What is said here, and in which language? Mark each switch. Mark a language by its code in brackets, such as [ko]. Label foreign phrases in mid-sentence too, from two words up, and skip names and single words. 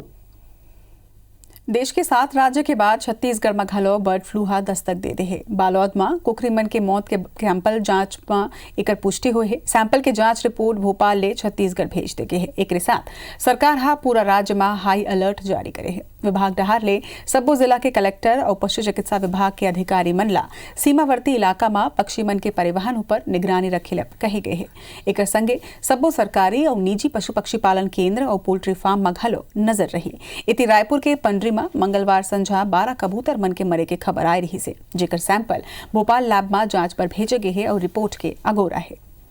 [hne] देश के 7 राज्य के बाद छत्तीसगढ़ में घलो [en] bird flu [hne] दस्तक दे दे है। बालोद में कुकरी मन के मौत के सैंपल जांच में एक पुष्टि हुई है। सैंपल के जांच रिपोर्ट भोपाल ले छत्तीसगढ़ भेज दे गए है। एक साथ सरकार पूरा राज्य में [en] high alert [hne] जारी करे है। विभाग डहार ले सब्बो जिला के कलेक्टर और पशु चिकित्सा विभाग के अधिकारी मनला सीमावर्ती इलाका में पक्षी मन के परिवहन ऊपर निगरानी रखे कही गई है। एक संगे सब्बो सरकारी और निजी पशु पक्षी पालन केंद्र और [en] poultry farm [hne] में घलो नजर रही। इति रायपुर के पंडरी में मंगलवार संझा 12 कबूतर मन के मरे के खबर आई रही से, जेकर सैंपल भोपाल लैब में जांच पर भेजे गए है और रिपोर्ट के अगोरा है।